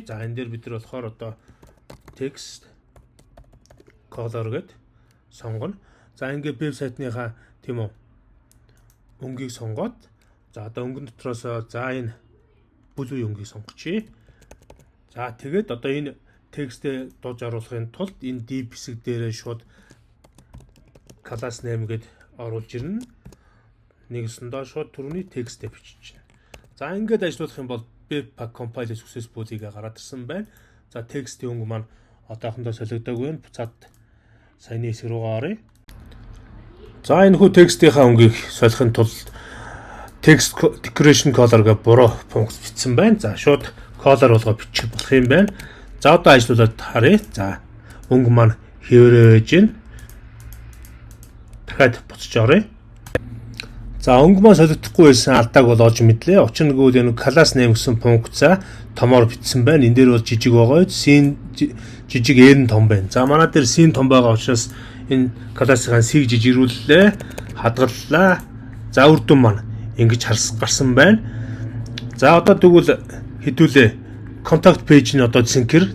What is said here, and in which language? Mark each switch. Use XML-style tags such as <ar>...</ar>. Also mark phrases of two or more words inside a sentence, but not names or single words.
<mn>За энэ дээр бид нар болохоор одоо</mn> <en>text color</en> <mn>гэд сонгоно. За ингээд вебсайтныхаа тийм үү өнгийг сонгоод за одоо өнгөн дотроос за энэ blue өнгийг сонгочихъя. За тэгээд одоо энэ текстээ дууж оруулахын тулд энэ div хэсэг дээрээ шууд</mn> <en>class name</en> <mn>гэд оруулж ирнэ. Нэгсэндээ шууд түрүүний текстээ бичиж байна. За ингээд ажиллах юм бол</mn> <en>Webpack Compiler Successful-</en> <mn>ийг гараад ирсэн байна. За текстийн өнгө маань одоохондоо солигдоогүй байна. Буцаад саяны хэсэг рүүгээ оръё. За энэ хүү текстийнхаа өнгийг солихын тулд</mn> <en>text decoration color</en> <mn>гэх буруу функц бичсэн байна. За шууд color болгоо бичих болох юм байна. За одоо ажиллуулад харъя. За өнгө маань хэврээ байж гин. Дахиад буцаж оръё. За өнгө маань солигдохгүй байсан алдааг бол олж мэдлээ. Учир нь гэвэл энэ</mn> <en>class name</en> <mn>гэсэн функцаа томоор бичсэн байна. Энэ дээр бол жижиг байгаа. Sin жижиг n том байна. За манай дээр sin том байгаа учраас энэ классыг C жижигрүүллээ, хадгаллаа. За үр дүн маань ингэж гарсан байна. За одоо тэгвэл хэдүүлээ</mn> <en>contact page</en> <mn>нь одоо зинхэр.</mn>